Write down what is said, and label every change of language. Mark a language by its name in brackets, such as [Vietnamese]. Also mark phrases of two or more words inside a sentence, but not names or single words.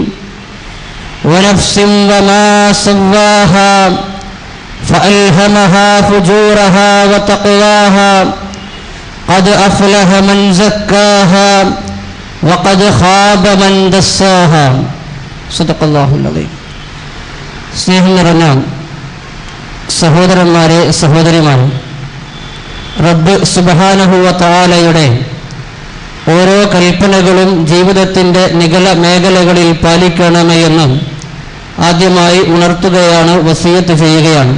[Arabic] ونفس وما سواها فألهمها فجورها وتقواها قد أفلح من زكاها وقد خاب من دساها صدق الله العظيم [Malayalam] സ്നേഹം നിറഞ്ഞ സഹോദരന്മാരെ സഹോദരിമാരെ, റബ്ബ് [Arabic] سبحانه وتعالى [Malayalam] ഓരോ കൽപ്പനകളും ജീവിതത്തിൻ്റെ നിഗള മേഖലകളിൽ പാലിക്കണമെന്ന് ആദ്യമായി ഉണർത്തുകയാണ്, വസിയത്ത് ചെയ്യുകയാണ്.